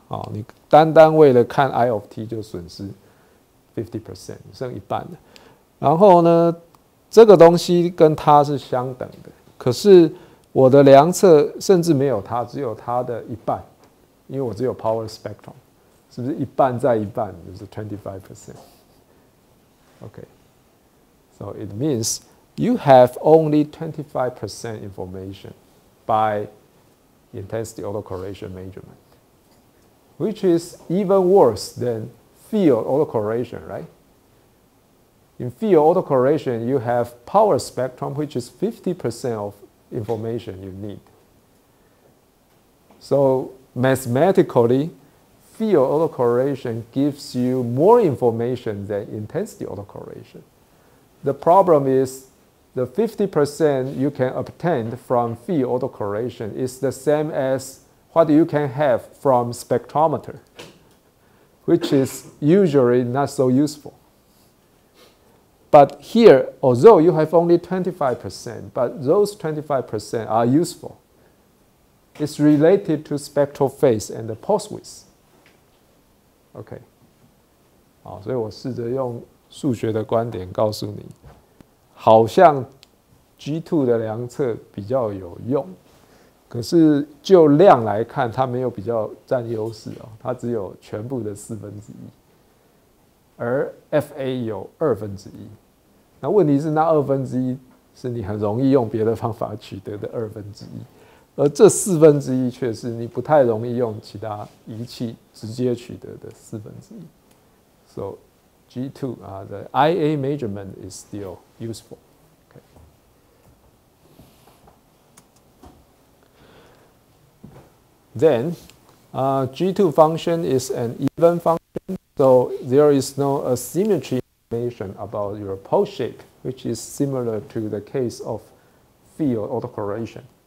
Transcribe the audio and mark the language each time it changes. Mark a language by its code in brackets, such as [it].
[zh] 哦，你单单为了看 I of t 就损失 50%， 剩一半了。然后呢，这个东西跟它是相等的，可是我的量测甚至没有它，只有它的一半，因为我只有 power spectrum， 是不是一半再一半就是 25%？ [en] Okay, so it means you have only 25% information by intensity autocorrelation measurement, which is even worse than field autocorrelation, right? In field autocorrelation, you have power spectrum, which is 50% of information you need. So mathematically, field autocorrelation gives you more information than intensity autocorrelation. The problem is the 50% you can obtain from field autocorrelation is the same as what you can have from spectrometer, which is usually not so useful. But here, although you have only 25%, but those 25% are useful. It's related to spectral phase and the pulse width. [zh] OK， 好，所以我试着用数学的观点告诉你，好像 G2 的量测比较有用，可是就量来看，它没有比较占优势哦，它只有全部的1/4，而 FA 有1/2。那问题是，那1/2是你很容易用别的方法取得的1/2，而这1/4却是你不太容易用其他仪器直接取得的1/4。 [en] So G2, the IA measurement is still useful. Okay. Then, G2 function is an even function, so there is no asymmetry information about your pulse shape, which is similar to the case of field autocorrelation.